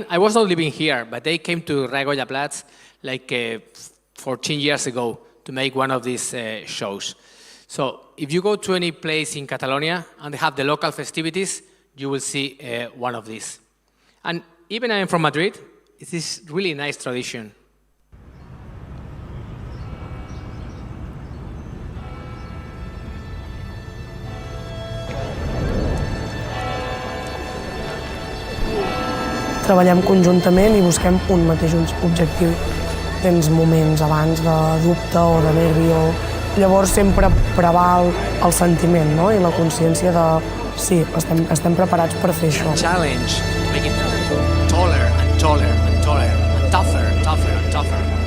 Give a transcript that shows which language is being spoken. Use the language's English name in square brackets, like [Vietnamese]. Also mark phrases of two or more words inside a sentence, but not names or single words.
[English] I was not living here, but they came to Raekoja Platz like 14 years ago to make one of these shows. So if you go to any place in Catalonia and they have the local festivities, you will see one of these. And even I am from Madrid, it is really nice tradition. [Catalan] Treballem conjuntament i busquem un mateix objectiu. Tens moments abans de dubte o de nervi, llavors sempre preval el sentiment, no? I la consciència de sí, estem preparats per fer això. [English] Challenge to make it taller and taller and taller and tougher, tougher and tougher.